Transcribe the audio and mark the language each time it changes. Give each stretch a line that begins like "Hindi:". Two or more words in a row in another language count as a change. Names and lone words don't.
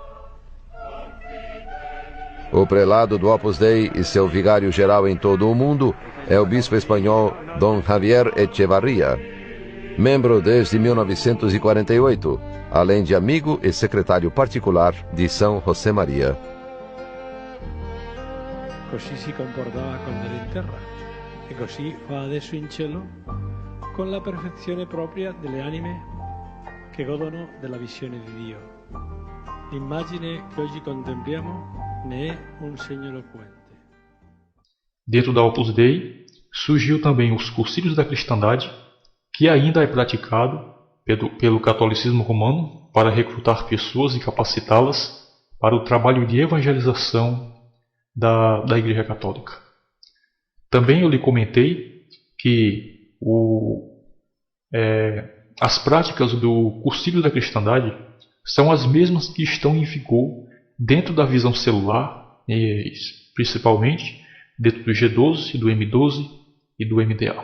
Portuguese: O prelado do Opus Dei e seu vigário-geral em todo o mundo é o bispo espanhol Dom Javier Echevarría, membro desde 1948, além de amigo e secretário particular di São José Maria.
Italian: Così si comportava quando era in terra e così fa adesso in cielo con la perfezione propria delle anime che godono della visione di Dio. L'immagine che oggi contempliamo ne è un segno eloquente.
Portuguese: Dentro da Opus Dei surgiu também os cursilhos da cristandade, que ainda é praticado pelo catolicismo romano para recrutar pessoas e capacitá-las para o trabalho de evangelização da Igreja Católica. Também eu lhe comentei que as práticas do Cursilho da Cristandade são as mesmas que estão em vigor dentro da visão celular, principalmente dentro do G12, do M12 e do MDA.